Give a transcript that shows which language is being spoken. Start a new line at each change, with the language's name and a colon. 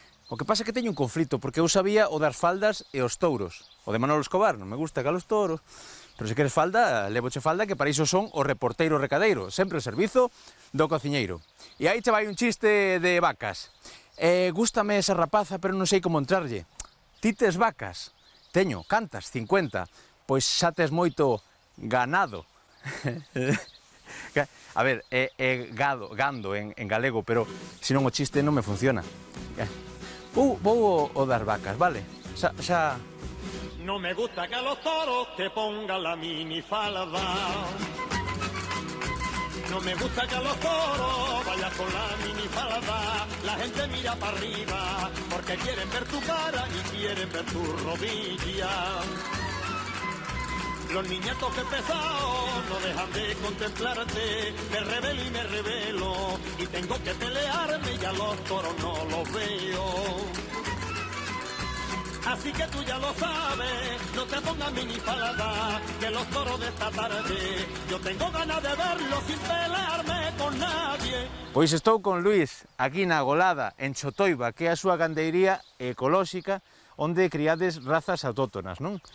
Galician: O que pasa é que teño un conflito, porque eu sabía o das faldas e os touros. O de Manolo Escobar, non me gusta que a los toros. Pero se queres falda, levoche falda, que para iso son o reporteiro recadeiro, sempre o servizo do cociñeiro. E aí che vai un chiste de vacas. Gústame esa rapaza, pero non sei como entrarlle. Ti tes vacas? Teño, cantas? 50. Pois xa tes moito ganado. A ver, é gando en galego, pero senón o chiste non me funciona. Vou o das vacas, vale? Xa...
Spanish: No me gusta que a los toros te pongan la minifalda. No me gusta que a los toros vayas con la minifalda. La gente mira para arriba porque quieren ver tu cara y quieren ver tu rodilla. Los niñatos que pesados no dejan de contemplarte. Me revelo y me revelo y tengo que pelearme y a los toros no los veo. Así que tú ya lo sabes, no te pongas minifalda, que los toros de esta tarde yo tengo ganas de verlos sin pelearme con nadie.
Galician: Pois estou con Luís, aquí na Golada, en Chotoiba, que é a súa gandeiría ecolóxica, onde criades razas autóctonas, non?